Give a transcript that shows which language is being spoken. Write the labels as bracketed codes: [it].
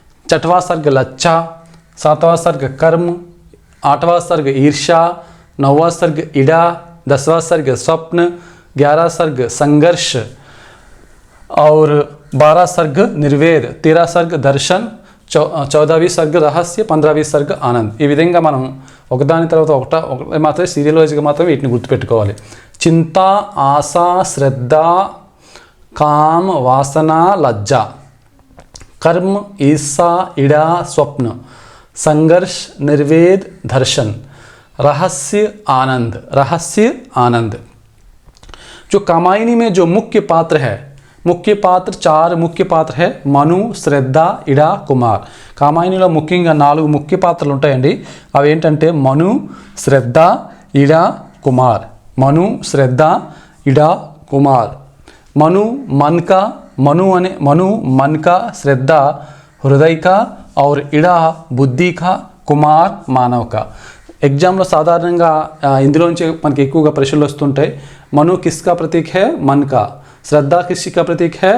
[hi] छठवां सर्ग लज्जा. सातवां सर्ग कर्म. आठवां सर्ग ईर्ष्या. नौवां सर्ग इड़ा. 10वां सर्ग स्वप्न. 11वां सर्ग संघर्ष और 12वां सर्ग निर्वेद. 13वां सर्ग दर्शन. 14वीं सर्ग రహస్య. 15वीं सर्ग ఆనంద్. [te] ఈ విధంగా మనం ఒకదాని తర్వాత ఒకటి మాత్రమే సీరియల్ వైజ్గా మాత్రమే వీటిని గుర్తుపెట్టుకోవాలి. చింత, ఆశ, శ్రద్ధ, కామ, వాసన, లజ్జ, కర్మ, ఈర్షా, ఇడా, స్వప్న, సంఘర్ష్, నిర్వేद, [hi] दर्शन, रहस्य, आनंद. जो कामायनी में जो मुख्य पात्र है, चार मुख्य पात्र है. [te] మను, శ్రద్ధ, ఇడా, కుమార్. కామాయనిలో ముఖ్యంగా 4 ముఖ్య పాత్రలు ఉంటాయండి. అవి ఏంటంటే మను, శ్రద్ధ, ఇడా, కుమార్. మను, శ్రద్ధ, ఇడా, కుమార్. మను मन का, శ్రద్ధ హృదయ का और ఇడా బుద్ధి का, కుమార్ మానవ का. ఎగ్జామ్లో సాధారణంగా ఇందులోంచి మనకి ఎక్కువగా ప్రశ్నలు వస్తుంటాయి. [hi] మను किसका प्रतीक है? मन का. श्रद्धा किसका प्रतीक है?